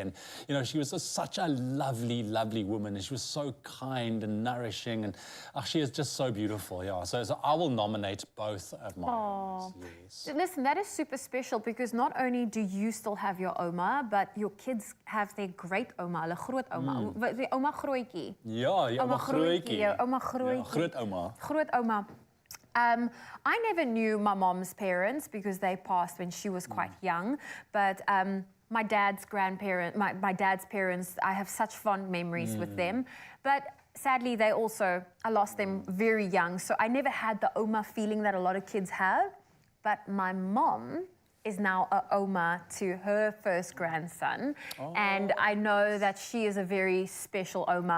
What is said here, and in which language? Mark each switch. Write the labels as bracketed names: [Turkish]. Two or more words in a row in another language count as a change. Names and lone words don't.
[English] And she was such a lovely, lovely woman, and she was so kind and nourishing, and she is just so beautiful. Yeah, so I will nominate both of mine. Yes. Listen, that is super special because not only do you still have your Oma, but your kids have their great Oma, [Afrikaans] hulle groot Oma, the Oma Grootjie. Ja, Oma Grootjie. Ja, Oma Grootjie. Groot Oma. Groot Oma. [English] I never knew my mom's parents because they passed when she was quite young, but my dad's my dad's parents, I have such fond memories with them, but sadly I lost them very young, so I never had the Oma feeling that a lot of kids have, but my mom is now a Oma to her first grandson, and I know that she is a very special Oma.